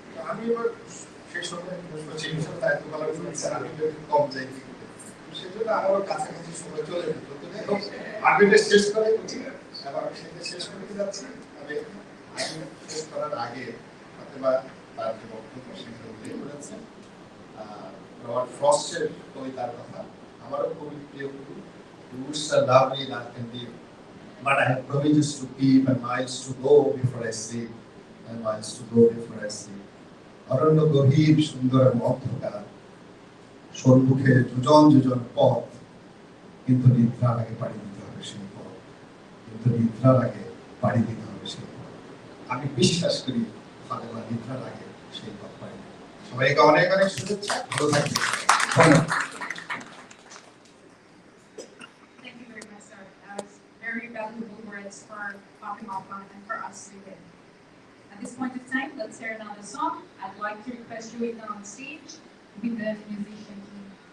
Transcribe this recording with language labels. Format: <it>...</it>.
<bn>আমি এবার সেই সময় চিকিৎসার দায়িত্ব পালন করেছি, আমি একটু কম যাই, সেজন্য আমারও কাছাকাছি সময় চলে যেত। আমি শেষ করে বুঝি এবং আমি সেটা শেষ করতে যাচ্ছি। তবে আইন শেষ করার আগে ফাতেমা তার যে বক্তব্য সেটা উল্লেখ করেছেন রবার্ট ফ্রস্টের কবিতার কথা। আমারও খুবই প্রিয় কবি।</bn> <en>Roots are lovely that can be, but I have promises to keep and miles to go before I sleep, and miles to go before I sleep.</en> <bn>অরণ্য গভীর সুন্দর অন্ধকার, সম্মুখে যোজন যোজন পথ, কিন্তু নিদ্রার আগে পাড়ি দিতে হবে সেই পথ, কিন্তু নিদ্রার আগে পাড়ি দিতে হবে সেই পথ। আমি বিশ্বাস করি ফাতেমা নিদ্রার আগে সেই পথ পাড়ি দেবে। সবাইকে অনেক অনেক শুভেচ্ছা, ভালো থাকবেন। ধন্যবাদ।</bn> <en>Thank you very much, sir. That was very valuable words for Fatima and for us to hear. At this point of time, let's hear another song. I'd like to request you in on stage with the musician team.</en>